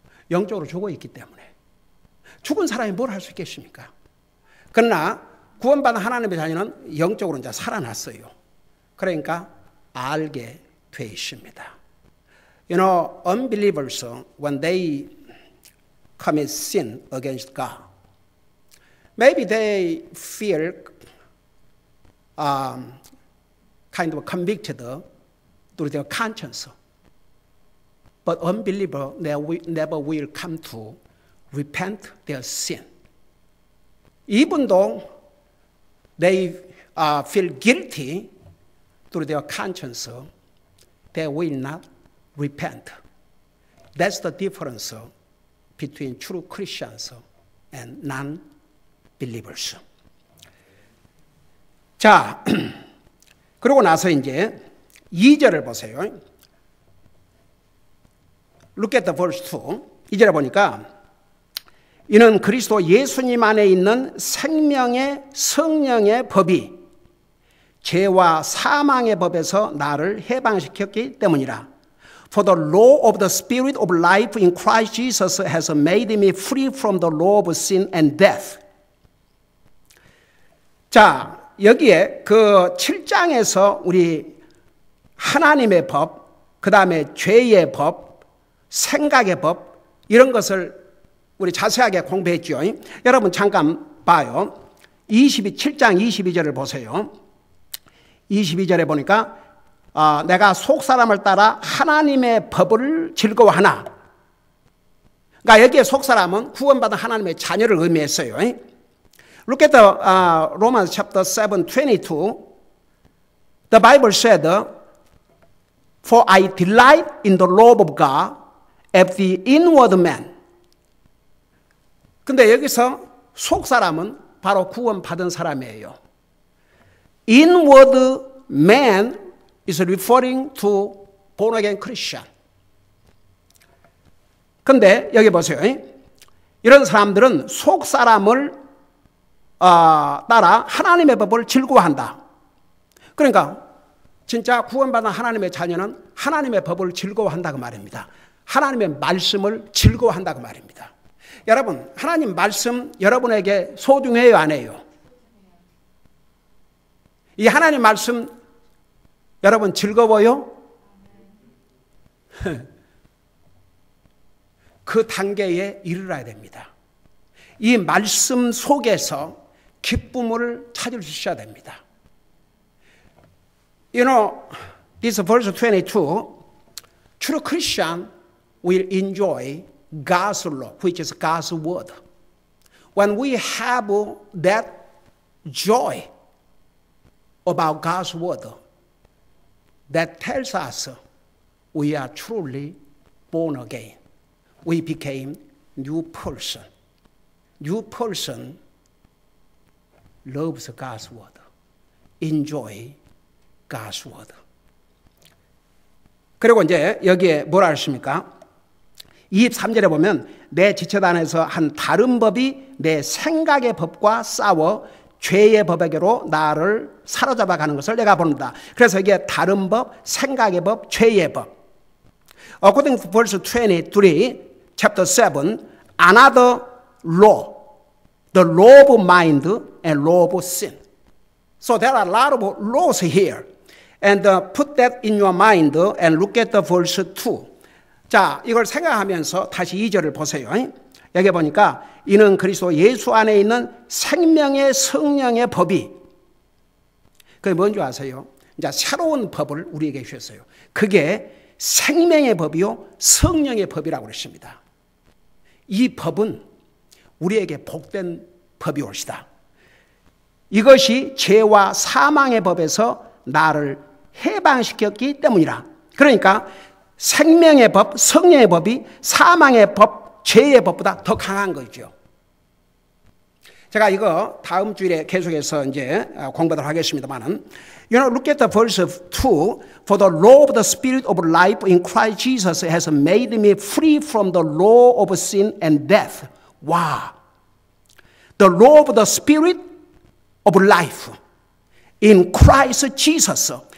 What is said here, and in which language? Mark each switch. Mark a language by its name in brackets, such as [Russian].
[Korean] 영적으로 죽어 있기 때문에. 죽은 사람이 뭘 할 수 있겠습니까? 그러나 구원받은 하나님의 자녀는 영적으로 이제 살아났어요. 그러니까 알게 돼 있습니다. [English] You know, unbelievers, when they commit sin against God, maybe they feel kind of convicted through their conscience. But unbeliever never will come to repent their sin. Even though they feel guilty through their conscience, they will not repent. That's the difference between true Christians and non-believers. [Korean] 자, 그러고 나서 이제 2절을 보세요. [English] Look at the verse 2. [Korean] 2절에 보니까 이는 그리스도 예수님 안에 있는 생명의 성령의 법이 죄와 사망의 법에서 나를 해방시켰기 때문이라. [English] For the law of the Spirit of life in Christ Jesus has made me free from the law of sin and death. [Korean] 자, 여기에 그 7장에서 우리 하나님의 법, 그 다음에 죄의 법, 생각의 법, 이런 것을 우리 자세하게 공부했죠. 여러분 잠깐 봐요. 7장 22절을 보세요. 22절에 보니까 내가 속사람을 따라 하나님의 법을 즐거워하나. 그러니까 여기에 속사람은 구원받은 하나님의 자녀를 의미했어요. [English] Look at the Romans chapter 7:22. The Bible said, For I delight in the law of God of the inward man. [Korean] 근데 여기서 속사람은 바로 구원받은 사람이에요. [English] Inward man is referring to born again Christian. [Korean] 근데 여기 보세요. 이런 사람들은 속사람을 따라 하나님의 법을 즐거워한다. 그러니까 진짜 구원받은 하나님의 자녀는 하나님의 법을 즐거워한다고 말입니다. 하나님의 말씀을 즐거워한다고 말입니다. 여러분, 하나님 말씀 여러분에게 소중해요, 안 해요? 이 하나님 말씀 여러분 즐거워요? 그 단계에 이르러야 됩니다. 이 말씀 속에서 기쁨을 찾을 수 있어야 됩니다. [English] You know, this verse 22, true Christian will enjoy God's law, which is God's word. When we have that joy about God's word, that tells us we are truly born again. We became new person. New person loves God's word. Enjoy God's word. [Korean] 그리고 이제 여기에 뭐라 하십니까? 23절에 보면 내 지체단에서 한 다른 법이 내 생각의 법과 싸워 죄의 법에게로 나를 사로잡아 가는 것을 내가 본다. 그래서 이게 다른 법, 생각의 법, 죄의 법. [English] According to verse 23, chapter 7, another law, the law of mind and law of sin. So there are a lot of laws here. And put that in your mind and look at the verse 2. [Korean] 자, 이걸 생각하면서 다시 2절을 보세요. 여기 보니까 이는 그리스도 예수 안에 있는 생명의 성령의 법이, 그게 뭔지 아세요? 이제 새로운 법을 우리에게 주셨어요. 그게 생명의 법이요 성령의 법이라고 그랬습니다. 이 법은 우리에게 복된 법이 올시다. 이것이 죄와 사망의 법에서 나를 해방시켰기 때문이라. 그러니까 생명의 법, 성령의 법이 사망의 법, 죄의 법보다 더 강한 거죠. 제가 이거 다음 주일에 계속해서 이제 공부하도록 하겠습니다만은, [English] you know, look at the verse 2. For the law of the Spirit of life in Christ Jesus has made me free from the law of sin and death. Wow. The law of the Spirit of life in Christ Jesus.